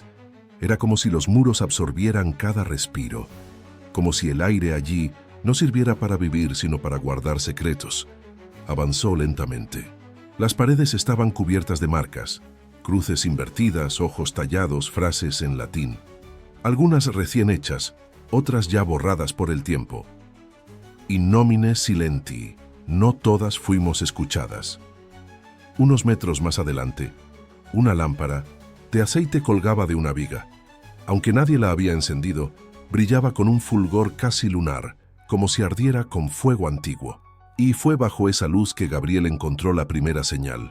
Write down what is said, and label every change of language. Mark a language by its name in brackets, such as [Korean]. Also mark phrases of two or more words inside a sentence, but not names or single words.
[Spanish] Era como si los muros absorbieran cada respiro, como si el aire allí no sirviera para vivir sino para guardar secretos. Avanzó lentamente. Las paredes estaban cubiertas de marcas, cruces invertidas, ojos tallados, frases en latín. Algunas recién hechas, otras ya borradas por el tiempo. [Latin] In nomine silenti, [Spanish] no todas fuimos escuchadas. Unos metros más adelante, una lámpara de aceite colgaba de una viga. Aunque nadie la había encendido, brillaba con un fulgor casi lunar, como si ardiera con fuego antiguo. Y fue bajo esa luz que Gabriel encontró la primera señal.